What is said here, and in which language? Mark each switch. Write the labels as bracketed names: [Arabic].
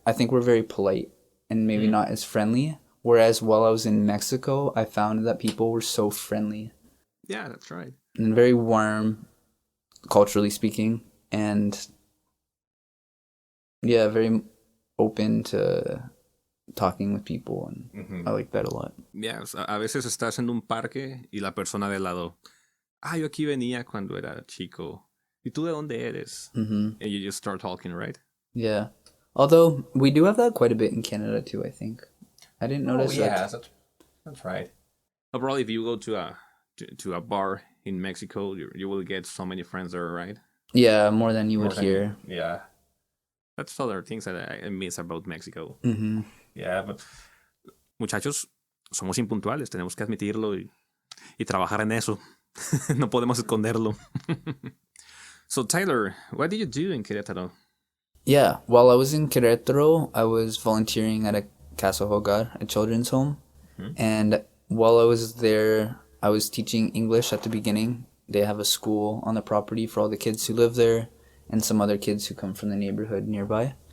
[English] I think we're very polite and maybe not as friendly. Whereas while I was in Mexico, I found that people were so friendly. Yeah, that's right. And very warm, culturally speaking. And yeah, very open to talking with people. And I like that a lot. [Spanish] Yeah, a veces estás en un parque y la persona de lado, yo aquí venía cuando era chico. ¿Y tú de dónde eres? [English] And you just start talking, right? Yeah. Although, we do have that quite a bit in Canada too, I think. I didn't notice that. Yeah, that's right. Probably if you go to a bar in Mexico, you will get so many friends there, right? Yeah, more than you would here. Yeah. That's other things that I miss about Mexico. Yeah, but [Spanish] muchachos, somos impuntuales, tenemos que admitirlo y trabajar en eso. No podemos esconderlo. [English] So, Tyler, what did you do in Querétaro? Yeah, while I was in Querétaro, I was volunteering at a Casa Hogar, a children's home. And while I was there, I was teaching English at the beginning. They have a school on the property for all the kids who live there and some other kids who come from the neighborhood nearby.